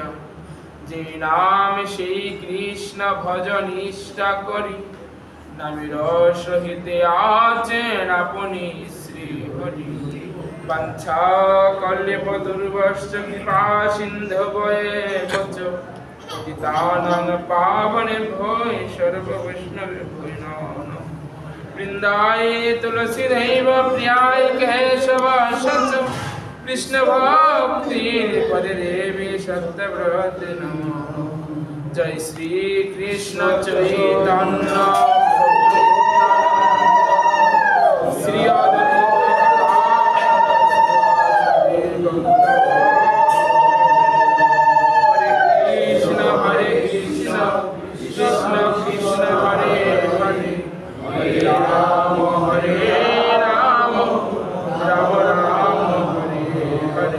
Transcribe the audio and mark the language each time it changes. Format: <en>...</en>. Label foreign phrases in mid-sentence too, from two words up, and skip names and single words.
<bn>যে নাম সেই কৃষ্ণ ভজ নিষ্ঠা করি নামের সহিতে আছেন আপনি শ্রী হরি।</bn> <sa>বাঞ্ছা কল্পে দুর্বশ্চ কৃপা সিন্ধবয়ে বচ পতিতানাং পাবনেভ্যো সর্ব বৈষ্ণবেভ্যো নমঃ। বৃন্দায় তুলসীদেব প্রিয়ায় কেশবাসচ কৃষ্ণ ভক্তির পদে দেবী সত্যব্রত নমঃ। জয় শ্রী কৃষ্ণ চৈতন্য শ্রী কৃষ্ণ কৃষ্ণ হরে হরে হরে রাম রাম রাম হরে হরে।</sa>